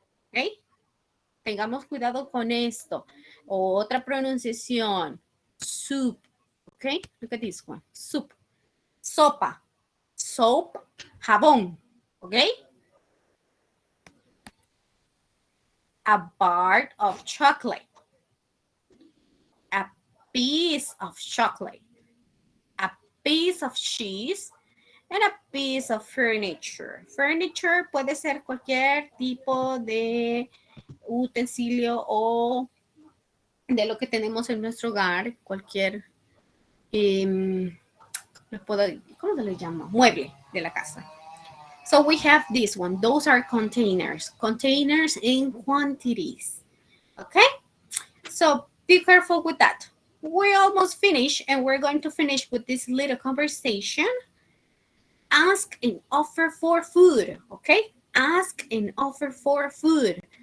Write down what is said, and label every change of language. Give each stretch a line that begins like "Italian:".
English: Okay.
Spanish: Tengamos cuidado con esto. Otra pronunciación.
English: Soup. Okay. Look at this one. Soup. Sopa. Soap. Jabón. Okay. A bar of chocolate. A piece of chocolate. A piece of cheese. And a piece of furniture.
Spanish: Furniture puede ser cualquier tipo de utensilio o de lo que tenemos en nuestro hogar, cualquier, ¿cómo se le llama? Mueble de la casa.
English: So we have this one. Those are containers. Containers in quantities. Okay? So be careful with that. We almost finished, and we're going to finish with this little conversation. Ask and offer for food, okay? Ask and offer for food.